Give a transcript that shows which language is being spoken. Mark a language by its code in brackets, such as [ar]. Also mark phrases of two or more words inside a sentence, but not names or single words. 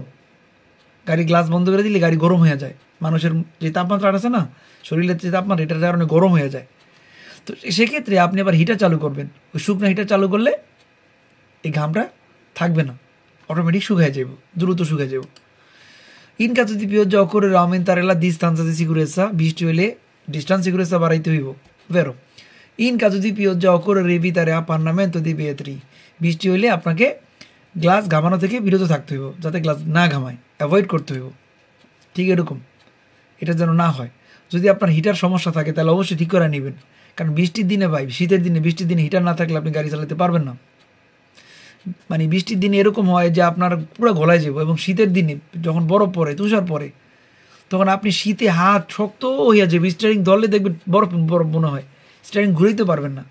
[bn] গাড়ি গ্লাস বন্ধ করে দিলে গাড়ি গরম হয়ে যায়, মানুষের যে তাপমাত্রা আছে না, শরীরের যে তাপমাত্রা, এটার কারণে গরম হয়ে যায়। তো সেক্ষেত্রে আপনি আবার হিটার চালু করবেন। ওই শুকনো হিটার চালু করলে এই ঘামটা থাকবে না, অটোমেটিক শুকিয়ে যাব, দ্রুত শুকিয়ে যাব। [it] ইন caso di pioggia occorre aumentare la distanza di sicurezza, [bn] বৃষ্টি হলে [it] distanza sicurezza [bn] বাড়াইতে হইব। [it] vero in caso di pioggia occorre evitare apannamento dei vetri, [bn] বৃষ্টি হলে আপনাকে গ্লাস ঘামানো থেকে বিরত থাকতে হইব, যাতে গ্লাস না ঘামায়, অ্যাভয়েড করতে হইব। ঠিক এরকম, এটা যেন না হয়। যদি আপনার হিটার সমস্যা থাকে তাহলে অবশ্যই ঠিক করে নেবেন, কারণ বৃষ্টির দিনে ভাই, শীতের দিনে বৃষ্টির দিনে হিটার না থাকলে আপনি গাড়ি চালাতে পারবেন না। মানে বৃষ্টির দিনে এরকম হয় যে আপনার পুরো গলায় যাবো, এবং শীতের দিনে যখন বরফ পড়ে, তুষার পড়ে, তখন আপনি শীতে হাত শক্ত হইয়া যাবে, স্টিয়ারিং ধরলে দেখবেন বরফ বরফ মনে হয়, স্টিয়ারিং ঘুরাইতে পারবেন না।